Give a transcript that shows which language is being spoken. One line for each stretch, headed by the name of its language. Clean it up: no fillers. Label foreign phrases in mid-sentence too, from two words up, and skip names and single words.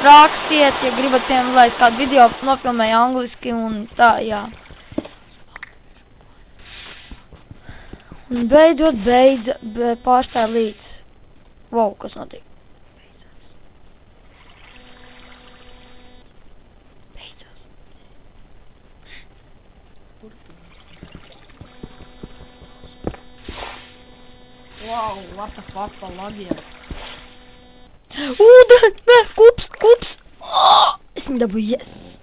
Latvian: rakstiet, ja gribat, piemēram, lai es kādu video nofilmēju angliski un tā, jā. Un beidzot pārstāja līdz. Wow, kas notiek? Beidzās.
English: Wow, what the fuck,
Latvian: pa lagiem. Nē, kups! Oh, es viņu dabūju, yes!